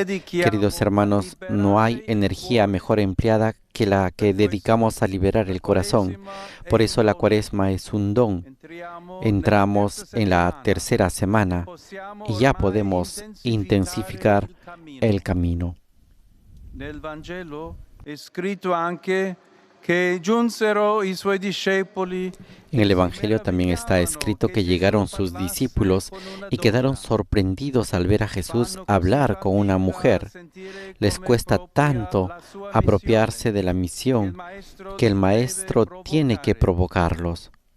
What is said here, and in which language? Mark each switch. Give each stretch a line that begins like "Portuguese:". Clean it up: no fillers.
Spanish: Queridos hermanos, no hay energía mejor empleada que la que dedicamos a liberar el corazón. Por eso la Cuaresma es un don. Entramos en la tercera semana y ya podemos intensificar el camino.
Italian: Nel Vangelo è scritto anche que giunsero i suoi discepoli.
Spanish: En el Evangelio también está escrito que llegaron sus discípulos y quedaron sorprendidos al ver a Jesús hablar con una mujer. Les cuesta tanto apropiarse de la misión que el Maestro tiene que provocarlos.